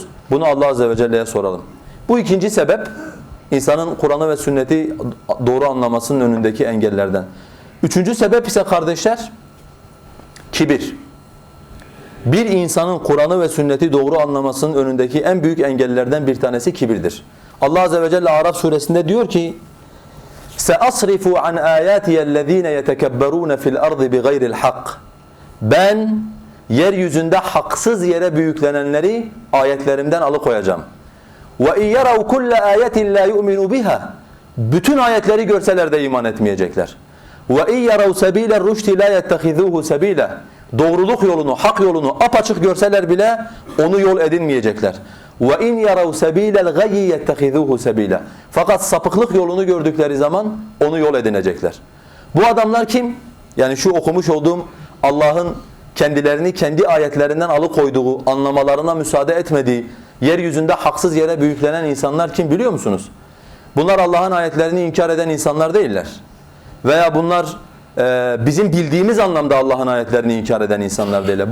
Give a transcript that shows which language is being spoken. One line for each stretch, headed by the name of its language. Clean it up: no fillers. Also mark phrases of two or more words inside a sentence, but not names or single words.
Turkish: Bunu Allah
Arabic: عز وجل'ye
Turkish: soralım. Bu ikinci sebep, insanın Kur'an'ı ve sünneti doğru anlamasının önündeki engellerden. Üçüncü sebep ise kardeşler, kibir. Bir insanın Kur'an'ı ve sünneti doğru anlamasının önündeki en büyük engellerden bir tanesi kibirdir. Allah
Arabic: عز وجل
Turkish: Araf suresinde diyor ki
Arabic: سَأَصْرِفُ عَنْ آيَاتِيَ الَّذ۪ينَ يَتَكَبَّرُونَ فِي الْأَرْضِ بِغَيْرِ الْحَقِّ
Turkish: Ben yeryüzünde haksız yere büyüklenenleri ayetlerimden alıkoyacağım.
Arabic: وَاِنْ يَرَوْا كُلَّ آيَةٍ لَا يُؤْمِنُوا بِهَا
Turkish: Bütün ayetleri görseler de iman etmeyecekler.
Arabic: وَاِنْ يَرَوْا سَب۪يلَ الرُّشْدِ لَا يَتَّخِذُوهُ سَب۪يلًا
Turkish: Doğruluk yolunu, hak yolunu apaçık görseler bile onu yol edinmeyecekler.
Arabic: وَاِنْ يَرَوْا سَب۪يلَ الْغَيِّ يَتَّخِذُوهُ سَب۪يلًا
Turkish: Fakat sapıklık yolunu gördükleri zaman onu yol edinecekler. Bu adamlar kim? Yani şu okumuş olduğum Allah'ın kendilerini kendi ayetlerinden alıkoyduğu, anlamalarına müsaade etmediği, yeryüzünde haksız yere büyüklenen insanlar kim biliyor musunuz? Bunlar Allah'ın ayetlerini inkar eden insanlar değiller. Veya bunlar bizim bildiğimiz anlamda Allah'ın ayetlerini inkar eden insanlar değiller.